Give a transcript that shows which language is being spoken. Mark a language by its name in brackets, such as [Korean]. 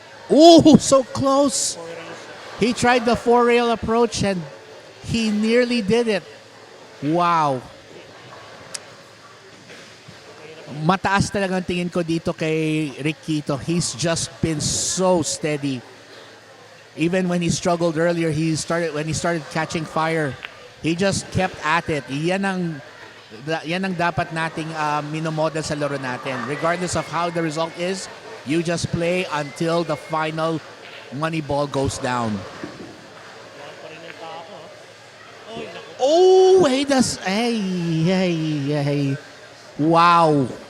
[English] Ooh, so close. He tried the four-rail approach and he nearly did it. Wow. [Filipino] Mataas talagang tingin ko dito kay Ric Quito. [English] He's just been so steady. Even when he struggled earlier, when he started catching fire, he just kept at it. [Filipino] Yan ang dapat nating minomodel sa laro natin. [English] Regardless of how the result is, you just play until the final money ball goes down. Oh, he does. Hey. Wow.